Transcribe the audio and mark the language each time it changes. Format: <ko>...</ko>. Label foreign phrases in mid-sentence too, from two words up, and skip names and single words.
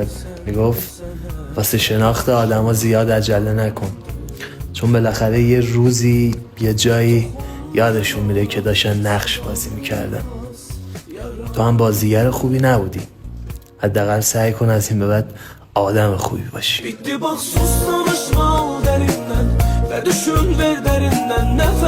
<fa>میگفت واسه شناخت آدم ها زیاد عجله نکن، چون بالاخره یه روزی یه جایی یادشون میره که داشتن نقش بازی میکردن. تو هم بازیگر خوبی نبودی، حداقل سعی کن از این به بعد آدم خوبی باشی.</fa> <tr>Bitti bak sus konuşma derinden ve düşün ver derinden nefes</tr>